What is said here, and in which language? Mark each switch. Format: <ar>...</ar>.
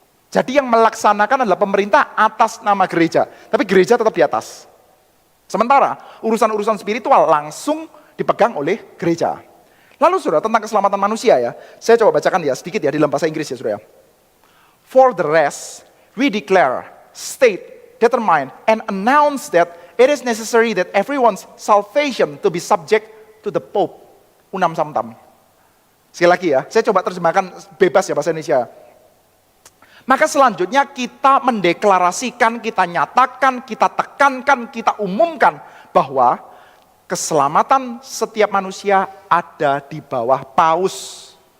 <id>Jadi yang melaksanakan adalah pemerintah atas nama gereja, tapi gereja tetap di atas. Sementara urusan-urusan spiritual langsung dipegang oleh gereja. Lalu saudara, tentang keselamatan manusia ya, saya coba bacakan ya sedikit ya di dalam bahasa Inggris ya saudara.</id> <en>For the rest, we declare, state, determine, and announce that it is necessary that everyone's salvation to be subject to the Pope.</en> <la>Unam Sanctam.</la> <id>Sekali lagi ya, saya coba terjemahkan bebas ya bahasa Indonesia. Maka selanjutnya kita mendeklarasikan, kita nyatakan, kita tekankan, kita umumkan bahwa keselamatan setiap manusia ada di bawah paus.</id>